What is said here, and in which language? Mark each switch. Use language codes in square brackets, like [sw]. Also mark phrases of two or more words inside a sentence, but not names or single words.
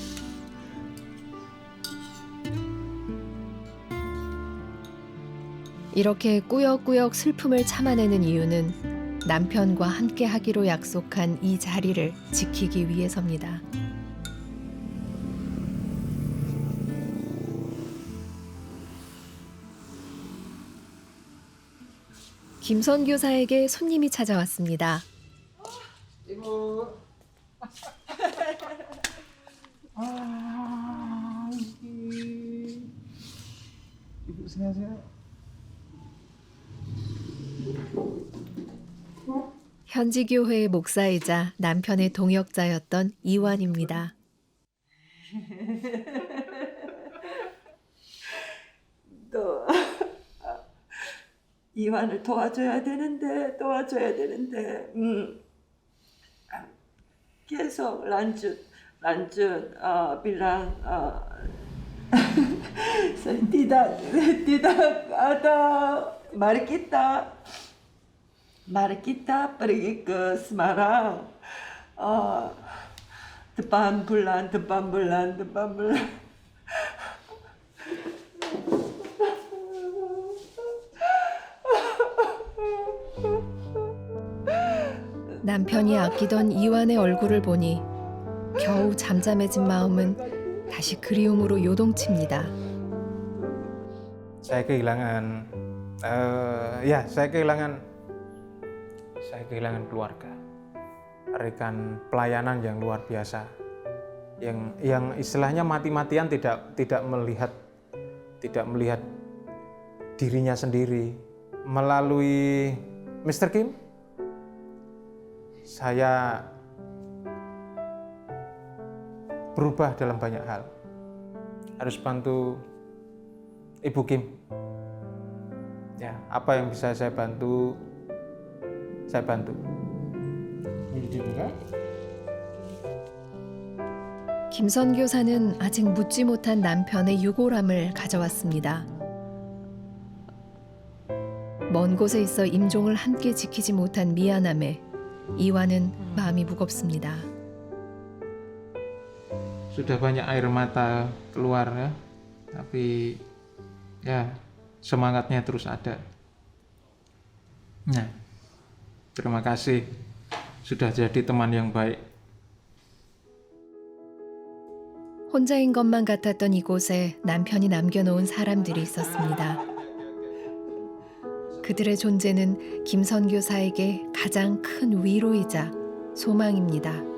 [ko] 이렇게 꾸역꾸역 슬픔을 참아내는 이유는 남편과 함께 하기로 약속한 이 자리를 지키기 위해서입니다. 김 선교사에게 손님이 찾아왔습니다. 이거 [id] Ibu sehat-sehat. [ko] 현지 교회의 목사이자 남편의 동역자였던 이완입니다. 또 이완을 도와줘야 되는데 [id] 계속 란준 bilang tidak ada mari kita pergi ke Semarang depan bulan [ko] 남편이 아끼던 이완의 얼굴을 보니 겨우 잠잠해진 마음은 다시 그리움으로 요동칩니다. [id] Saya kehilangan saya kehilangan keluarga, rekan pelayanan yang luar biasa yang istilahnya mati-matian tidak melihat dirinya sendiri. Melalui Mr. Kim, saya berubah dalam banyak hal. Harus bantu Ibu Kim. Ya, apa yang bisa saya bantu, saya bantu. [ko] 김 선교사는 아직 묻지 못한 남편의 유골함을 가져왔습니다. 먼 곳에 있어 임종을 함께 지키지 못한 미안함에 이와는 마음이 무겁습니다. [id] Sudah banyak air mata keluar ya, tapi ya semangatnya terus ada. Nah, terima kasih sudah jadi teman yang baik. [ko] 혼자인 것만 같았던 이곳에 남편이 남겨놓은 사람들이 있었습니다. 그들의 존재는 김 선교사에게 가장 큰 위로이자 소망입니다.